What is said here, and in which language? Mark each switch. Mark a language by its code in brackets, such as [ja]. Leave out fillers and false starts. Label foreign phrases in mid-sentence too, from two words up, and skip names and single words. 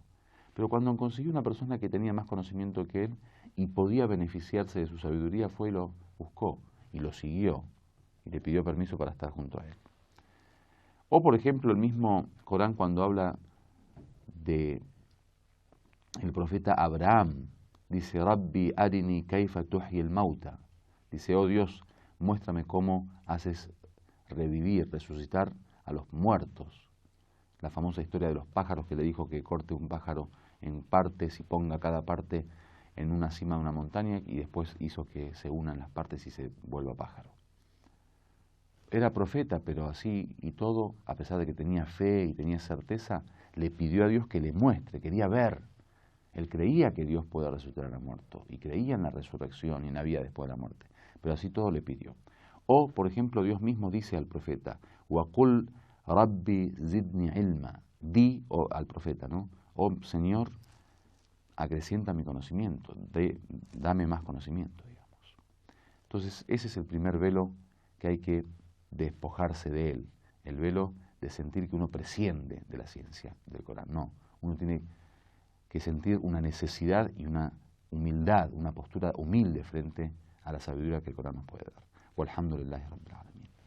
[es] Pero cuando consiguió una persona que tenía más conocimiento que él y podía beneficiarse de su sabiduría, fue y lo buscó, y lo siguió, y le pidió permiso para estar junto a él. O, por ejemplo, el mismo Corán cuando habla de el profeta Abraham, dice: [ar] رب أرني كيف تحيي الموتى. [es] Dice: oh Dios, muéstrame cómo haces revivir, resucitar a los muertos. La famosa historia de los pájaros, que le dijo que corte un pájaro en partes y ponga cada parte en una cima de una montaña, y después hizo que se unan las partes y se vuelva pájaro. Era profeta, pero así y todo, a pesar de que tenía fe y tenía certeza, le pidió a Dios que le muestre, quería ver. Él creía que Dios puede resucitar a muerto y creía en la resurrección y en la vida después de la muerte, pero así todo le pidió. O, por ejemplo, Dios mismo dice al profeta: [ar] وقل رب زدني علما. [es] Di al profeta, ¿no? Oh Señor, acrecienta mi conocimiento, dame más conocimiento, digamos. Entonces, ese es el primer velo que hay que despojarse de él, el velo de sentir que uno presciende de la ciencia del Corán. No, uno tiene que sentir una necesidad y una humildad, una postura humilde frente a la sabiduría que el Corán nos puede dar. [ar] والحمد لله رب العالمين.